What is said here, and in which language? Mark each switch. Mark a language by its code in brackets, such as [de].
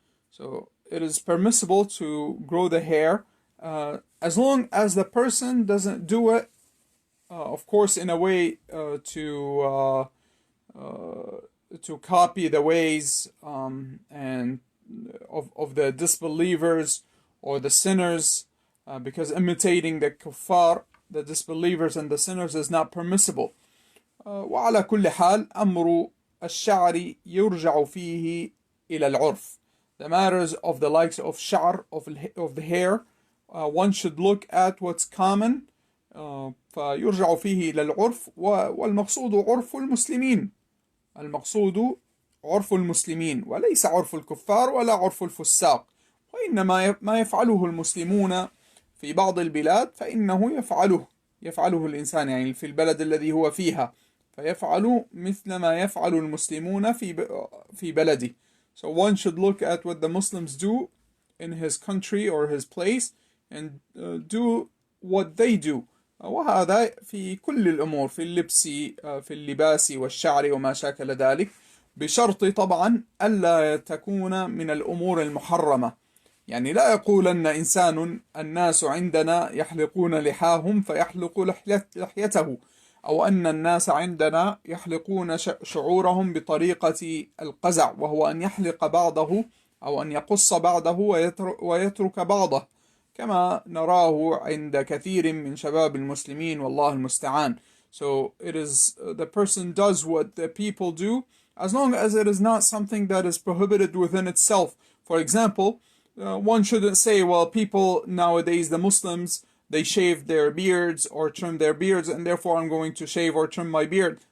[en] So it is permissible to grow the hair as long as the person doesn't do it, of course, in a way to copy the ways and of the disbelievers or the sinners, because imitating the kuffar, the disbelievers and the sinners, is not permissible. [ar] وعلى كل حال أمر الشعر يرجع فيه إلى العرف. [en] The matters of the likes of شعر, of the hair, one should look at what's common, [ar] فيرجع فيه إلى العرف، والمقصود عرف المسلمين. المقصود عرف المسلمين وليس عرف الكفار ولا عرف الفساق. وإنما ما يفعله المسلمون في بعض البلاد فإنه يفعله الإنسان في البلد الذي هو فيها، فيفعل مثل ما يفعل المسلمون في بلده. [en] So one should look at what the Muslims do in his country or his place and do what they do. [ar] وهذا في كل الأمور، في اللبس، في اللباس والشعر وما شاكل ذلك، بشرط طبعا ألا تكون من الأمور المحرمة. لا يقولن إنسان الناس عندنا يحلقون لحاهم فيحلق لحيته، أو أن الناس عندنا يحلقون شعورهم بطريقة القزع، وهو أن يحلق بعضه أو أن يقص بعضه ويترك بعضه، كما نراه عند كثير من شباب المسلمين والله المستعان. [en] So it is the person does what the people do as long as it is not something that is prohibited within itself. For example, one shouldn't say, well, people nowadays, the Muslims, they shave their beards or trim their beards, and therefore I'm going to shave or trim my beard.